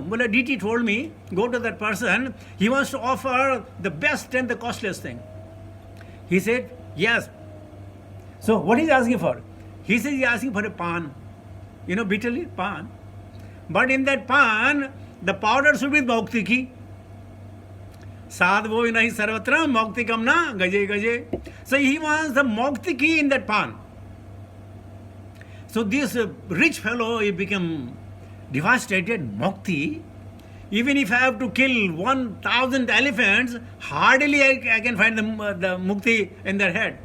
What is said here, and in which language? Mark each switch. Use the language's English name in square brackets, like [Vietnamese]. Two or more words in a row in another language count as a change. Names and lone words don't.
[English] Well, a DT told me, go to that person. He wants to offer the best and the costliest thing. He said, yes. So what is he asking for? He says he's asking for a pan. You know, betel leaf, pan. But in that pan, the powder should be Mauktiki. [Sanskrit] साधवो नहि सर्वत्र, मौक्तिकं न, गजे गजे. [English] So he wants the Mauktiki in that pan. So this rich fellow, he became devastated. Mukti, even if I have to kill 1,000 elephants, hardly I can find the mukti in their head.